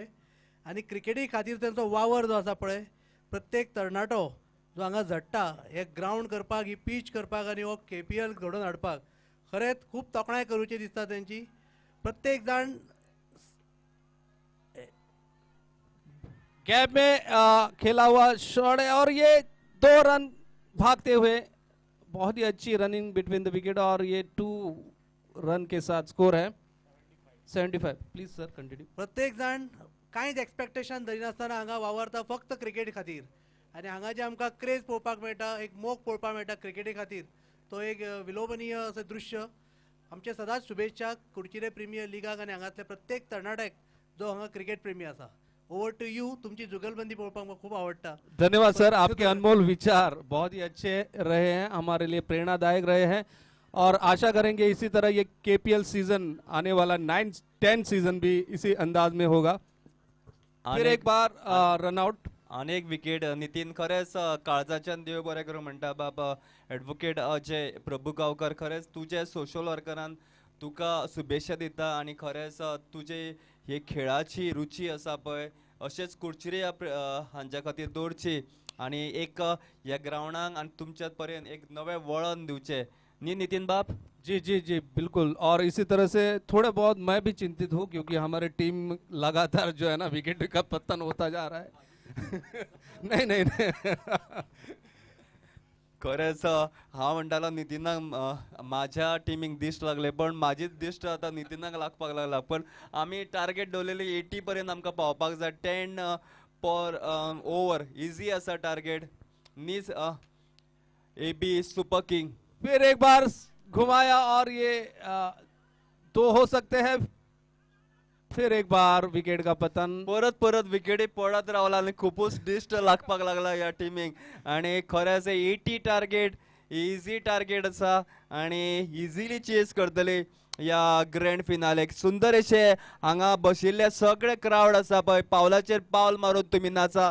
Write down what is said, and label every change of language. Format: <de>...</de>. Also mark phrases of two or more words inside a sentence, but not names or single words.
<kok>आनी क्रिकेटी खातीर तेंचो वावर जो आसा पळय, प्रत्येक तरणाटो जो हांगा झडटा हे ग्रावंड करपाक, ही पीच करपाक आनी हो KPL घडोवन हाडपाक खरेंच खूब तोखणाय करूची दिसता तेंची. प्रत्येक जाण</kok> <hi>गैप में खेला हुआ शॉट है, और ये 2 रन भागते हुए. बहुत ही अच्छी</hi> <en>running between the wicket,</en> <hi>और ये 2 रन के साथ स्कोर है 75.</hi> <en>Please sir continue.</en> <kok>प्रत्येक जाण कांयच एक्सपेक्टेशन धरिनासतना हांगा वावरता फक्त क्रिकेट खातीर. आनी हांगा जे आमकां क्रेज पळोवपाक मेळटा, एक मोग पळोवपाक मेळटा क्रिकेटी खातीर, तो एक विलोभनीय असें दृश्य. आमचे सदांच शुभेच्छा कुडचिरे प्रिमियर लिगाक आनी हांगातले प्रत्येक तरणाट्याक जो हांगा क्रिकेट प्रेमी आसा.</kok> <en>Over to you.</en> <kok>तुमची जुगलबंदी पळोवपाक म्हाका खूब आवडटा.</kok> <hi>धन्यवाद सर, आपके अनमोल विचार बहुत ही अच्छे रहे हैं, हमारे लिए प्रेरणादायक रहे हैं, और आशा करेंगे इसी तरह ये KPL सीजन आने वाला 9-10 सीजन भी इसी अंदाज में होगा. फिर एक बार रन आउट. अनेक विकेट.</hi> <kok>नितीन खरेंच काळजाच्यान देव बरें करूं म्हणटा बाब. एडवोकेट अजय प्रभुगांवकर, खरेंच तुजे सोशल वर्करान तुका शुभेच्छा दिता. आनी खरेंच तुजे हे खेळाची रुची आसा पळय अशेंच कुडचिरे हांच्या खातीर दवरची, आनी एक ह्या ग्रावंडाक आनी तुमच्या पर्यंत एक नवें वळण दिवचें न्ही नितीन बाब.</kok> <hi>जी जी जी बिल्कुल. और इसी तरह से थोड़ा बहुत मैं भी चिंतित हूँ, क्योंकि हमारे टीम लगातार जो है ना विकेट का पतन होता जा रहा है. नहीं नहीं नहीं.</hi> <kok>खरेंच हांव म्हणटालो नितीनाक म्हाज्या टिमीक दिश्ट लागले, पण म्हाजीच दिश्ट आतां नितीनाक लागपाक लागला. पण आमी टार्गेट दवरलेली 80 पर्यंत आमकां पावपाक जाय. 10</kok> <en>per over</en> <kok>इजी आसा टार्गेट. नीज AB सुपर किंग.</kok> <hi>फिर एक बार घुमाया, और ये 2 हो सकते हैं. फिर एक बार विकेट का पतन.</hi> <kok>परत विकेटी पडत रावला आनी खूपच दिश्ट लागपाक लागला ह्या टिमीक. आनी खरेंच 80 टार्गेट</kok> <en>easy target</en> <kok>आसा, आनी</kok> <en>easily chase</en> <kok>करतली ह्या ग्रँड फिनालेक. सुंदर अशे हांगा बशिल्ले सगळे क्रावड आसा पळय, पावलाचेर पावल मारून तुमी नाचा.</kok>